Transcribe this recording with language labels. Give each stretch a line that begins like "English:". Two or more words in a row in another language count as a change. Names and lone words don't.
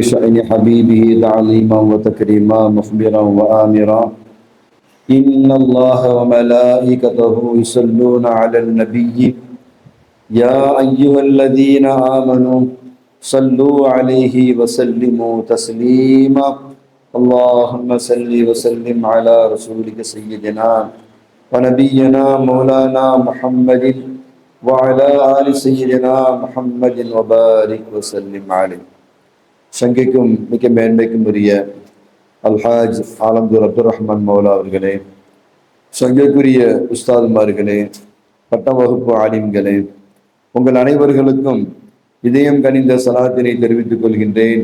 Arabic: شأن حبيبه تعظيما وتكريما مخبرا وآمرا إن الله وملائكته يصلون على النبي يا أيها الذين آمنوا صلوا عليه وسلموا تسليما اللهم صل وسلم على رسولك سيدنا ونبينا مولانا محمد وعلى آل سيدنا محمد وبارك وسلم عليه.
Tamil: சங்கைக்கும் மிக்க மேன்மைக்கும் உரிய அல்ஹாஜ் ஆலம்தூர் அப்துல் ரஹ்மான் மௌலா அவர்களே, சங்கைக்குரிய உஸ்தாதுமார்களே, பட்டம் வகுப்பு ஆலிம்களே, உங்கள் அனைவர்களுக்கும் இதயம் கனிந்த சலாத்தினை தெரிவித்துக் கொள்கின்றேன்.